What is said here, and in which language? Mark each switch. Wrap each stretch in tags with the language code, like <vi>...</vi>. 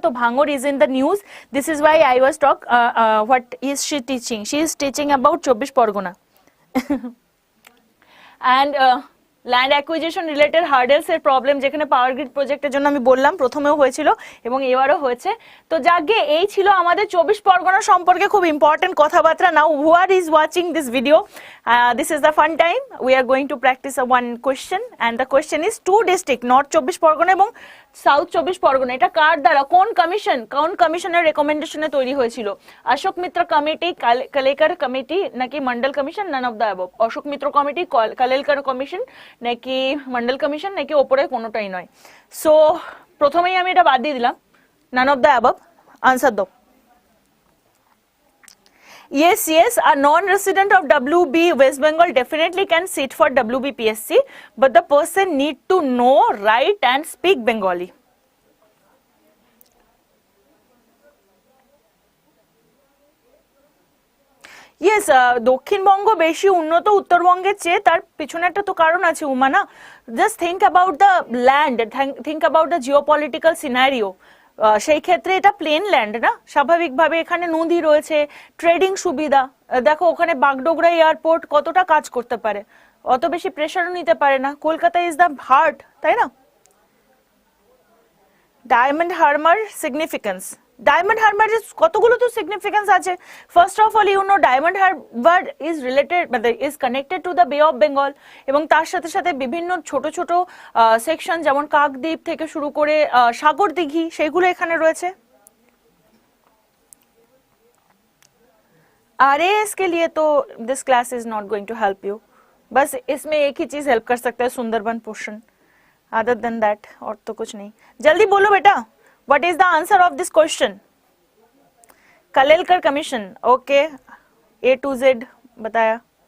<en>তো ভাঙড় is in the news. This is Y I was talk what is she teaching, she is teaching about 24 Pargana.</en> <bn>And land acquisition related hurdles এর problem, যেখানে power grid প্রজেক্টের জন্য আমি বললাম প্রথমেও হয়েছিল এবং এবারও হয়েছে। তো যাকে এই ছিল আমাদের 24 পরগনা সম্পর্কে খুব ইম্পর্টেন্ট কথাবার্তা।</bn> <en>Now whoever is watching this video, this is the fun time. We are going to practice a one question, and the question is two district, North 24 Parganas এবং south 24 Parganas,</en> <bn>এটা কার দ্বারা, কোন কমিশনের রেকমেন্ডেশনে তৈরি হয়েছিল? অশোক মিত্র কমিটি, কালেলকার কমিটি, নাকি Mondal commission?</bn> <en>None of the above.</en> <bn>Ashok Mitra committee, কালেলকার commission, নাকি Mondal commission, নাকি ওপরে কোনোটাই নয়? সো প্রথমেই আমি এটা বাদ দিয়ে দিলাম,</bn> <en>None of the above.</en> <bn>Answer দাও।</bn> <en>Yes, a non-resident of WB West Bengal definitely can sit for WBPSC, but the person need to know, write and speak Bengali.</en> <bn>Yes, Dakshinbanga বেশি উন্নত উত্তরবঙ্গের চেয়ে, তার পিছনে একটা তো কারণ আছে উমা, না?</bn> <en>Just think about the land, think about the geopolitical scenario.</en> <bn>সেই ক্ষেত্রে এটা প্লেন ল্যান্ড না, স্বাভাবিকভাবে এখানে নদী রয়েছে, ট্রেডিং সুবিধা। দেখো ওখানে বাগডোগরা এয়ারপোর্ট কতটা কাজ করতে পারে, অত বেশি প্রেশারও নিতে পারে না। কলকাতা</bn> <en>is the heart,</en> <bn>তাই না? ডায়মন্ড হারবার সিগনিফিকেন্স, ডায়মন্ড হারবারের কতগুলো তো সিগনিফিকেন্স আছে।</bn> <en>first of all you know Diamond Harbour is related মানে is connected to the Bay of Bengal,</en> <bn>এবং তার সাথে সাথে বিভিন্ন ছোট ছোট সেকশন যেমন কাকদ্বীপ থেকে শুরু করে সাগর দিঘি, সেগুলো এখানে রয়েছে।</bn> <hi>आरएएस के लिए तो</hi> <en>this class is not going to help you,</en> <hi>बस इसमें एक ही चीज हेल्प कर सकता है, Sundarban portion,</hi> <en>other than that</en> <hi>और तो कुछ नहीं। जल्दी बोलो बेटा,</hi> <en>What is the answer of this question?</en> <hi>कलेलकर commission, okay, A to Z बताया।</hi>